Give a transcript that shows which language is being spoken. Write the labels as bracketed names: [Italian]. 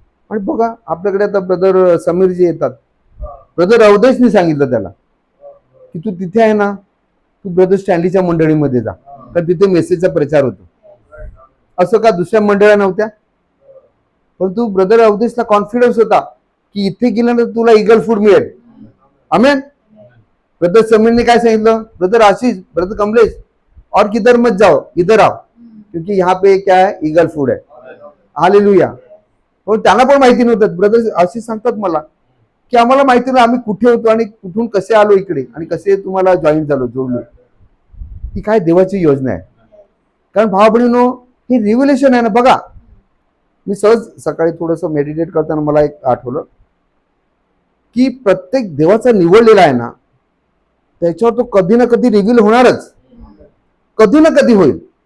[Marathi] आणि बघा आपल्याकडे आता ब्रदर समीरजी येतात. ब्रदर अवधेशनी सांगितलं त्याला की तू तिथे आहे ना, तू ब्रदर स्टॅनलीच्या मंडळीमध्ये जा, तर तिथे मेसेजचा प्रचार होतो. असं का दुसऱ्या मंडळ्या नव्हत्या? परंतु ब्रदर अवधेशला कॉन्फिडन्स होता की इथे गेल्यानंतर तुला ईगल फूड मिळेल. आमेन. [Hindi] ब्रदर समीरने काय सांगितलं, ब्रदर आशीष, ब्रदर कमलेश, और किधर मत जाओ, इधर आओ, क्योंकि यहाँ पे क्या है, ईगल फूड है. हालेलुया. [Marathi] पण त्यांना पण माहिती नव्हतं. ब्रदर आशीष सांगतात मला की आम्हाला माहिती नाही आम्ही कुठे होतो आणि कुठून कसे आलो इकडे आणि कसे तुम्हाला जॉईन झालो, जोडलो. ही काय देवाची योजना आहे. कारण भाव बहिणीनो, हे रिव्हिलेशन आहे ना. बघा, मी सहज सकाळी थोडंसं मेडिटेट करताना मला एक आठवलं की प्रत्येक देवाचा निवडलेला आहे ना, त्याच्यावर तो कधी ना कधी रिव्हील होणारच, कधी ना कधी होईल.